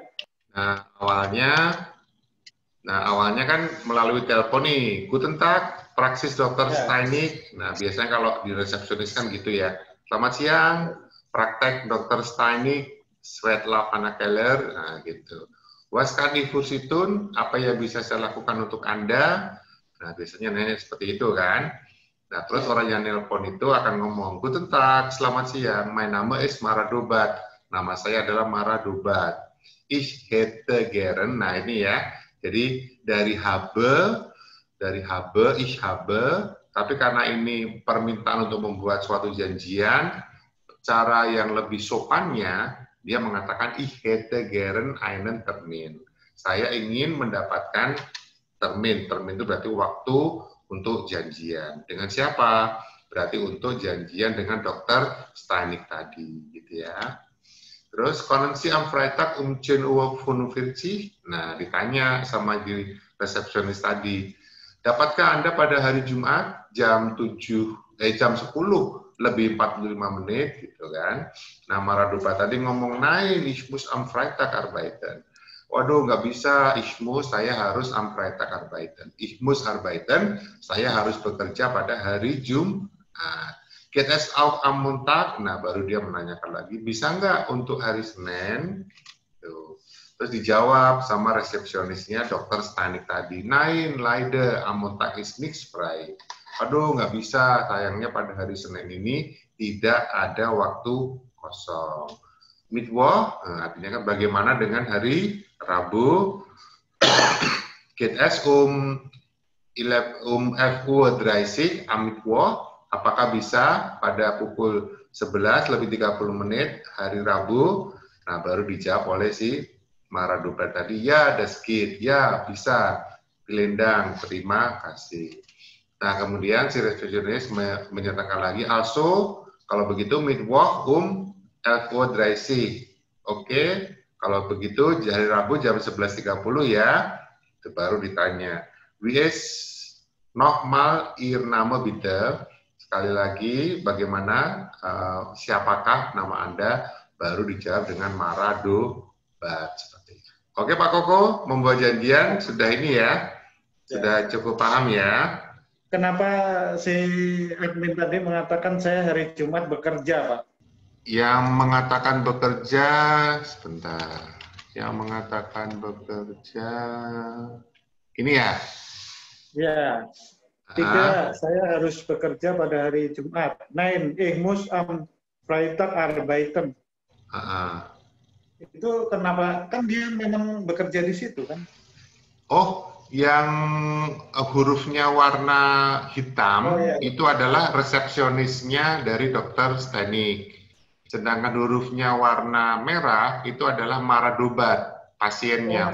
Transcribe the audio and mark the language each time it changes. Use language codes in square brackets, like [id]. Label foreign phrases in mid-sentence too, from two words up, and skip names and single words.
[id] Nah, awalnya kan melalui telepon nih, [de] Guten Tag, praksis Dr. Steinig. [id] Nah, biasanya kalau di resepsionis kan gitu ya. Selamat siang, praktek Dr. Steinig, Svetla Keller, nah gitu. [de] Was kann ich für Sie tun? [id] Apa yang bisa saya lakukan untuk Anda? Nah, biasanya nanya seperti itu kan. Nah, terus orang yang nelpon itu akan ngomong, [de] Guten Tag, [id] selamat siang, [de] mein Name ist Maradobat. [id] Nama saya adalah Maradobat. [de] Ich hätte gern. [id] Nah ini ya. Jadi dari habe, [de] ich habe. [id] Tapi karena ini permintaan untuk membuat suatu janjian, cara yang lebih sopannya, dia mengatakan [de] ich hätte gern einen Termin. [id] Saya ingin mendapatkan termin. Termin itu berarti waktu untuk janjian. Dengan siapa? Berarti untuk janjian dengan Dokter Steinig tadi, gitu ya. [de] Terus können Sie am Freitag um 10:45 Uhr? [id] Nah, ditanya sama di resepsionis tadi. Dapatkah Anda pada hari Jumat jam 10 lebih 45 menit gitu kan. Nah, Maradupa tadi ngomong, [de] nein, ich muss am Freitag arbeiten. [id] Waduh, nggak bisa, [de] ich muss, [id] saya harus [de] am Freitag arbeiten. Ich muss arbeiten, [id] saya harus bekerja pada hari Jumat. [de] Geht es auch am Montag? [id] Nah, baru dia menanyakan lagi, bisa nggak untuk hari Senin? Tuh. Terus dijawab sama resepsionisnya Dokter Steinig tadi, [de] nein, leider, am Montag ist nichts frei. [id] Aduh, nggak bisa, sayangnya pada hari Senin ini tidak ada waktu kosong. Mittwoch, artinya kan bagaimana dengan hari Rabu? [de] Geht es um 11:30 am Mittwoch? [id] Apakah bisa pada pukul 11 lebih 30 menit hari Rabu? Nah, baru dijawab oleh si Maradupa tadi, ya, [de] das geht, [id] ya, bisa, Gelendang, terima kasih. Nah, kemudian si resepsionis menyatakan lagi, also, kalau begitu Mittwoch 11:30. Oke, kalau begitu hari Rabu jam 11:30 ya. Itu baru ditanya, [de] wie ist nochmal Ihr Name bitte? [id] Sekali lagi, bagaimana, siapakah nama Anda? Baru dijawab dengan Maradupa. Seperti itu. Oke Pak Koko, membuat janjian sudah ini ya? Sudah cukup paham ya? Kenapa si admin tadi mengatakan saya hari Jumat bekerja, Pak? Yang mengatakan bekerja, sebentar. Yang mengatakan bekerja, ini ya? Ya. Tiga, saya harus bekerja pada hari Jumat. [de] Nein, ich muss am Freitag arbeiten. [id] Itu kenapa? Kan dia memang bekerja di situ kan? Oh, yang hurufnya warna hitam itu adalah resepsionisnya dari Dokter Steinig. Sedangkan hurufnya warna merah itu adalah Maradupa, pasiennya.